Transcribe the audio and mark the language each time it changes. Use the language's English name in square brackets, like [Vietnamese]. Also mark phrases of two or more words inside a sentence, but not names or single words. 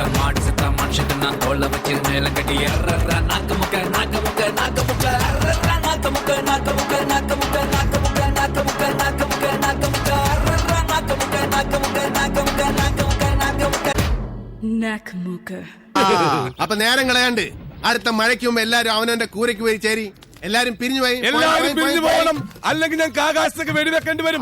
[Tamil] மாடு சத்தா மனுஷன் நான் தோலை வச்சு மேல கட்டி அர்ற நாக்கமுக்க நாக்கமுக்க நாக்கமுக்க அர்ற நாக்கமுக்க நாக்கமுக்க நாக்கமுக்க நாக்கமுக்க நாக்கமுக்க நாக்கமுக்க நாக்கமுக்க அர்ற நாக்கமுக்க நாக்கமுக்க நாக்கமுக்க நாக்கமுக்க நாக்கமுக்க നാക്കമുക്ക. [Malayalam] അപ്പൊ നേരം കളയാണ്ട് അടുത്ത മഴയ്ക്ക് മുമ്പ് എല്ലാരും അവനവന്റെ കൂരയ്ക്ക് പോയി ചേരി. എല്ലാരും പിരിഞ്ഞു പോയി, എല്ലാരും പിരിഞ്ഞു പോകണം, അല്ലെങ്കിൽ ഞങ്ങൾക്ക് ആകാശത്തേക്ക് വെടിവെക്കേണ്ടി വരും.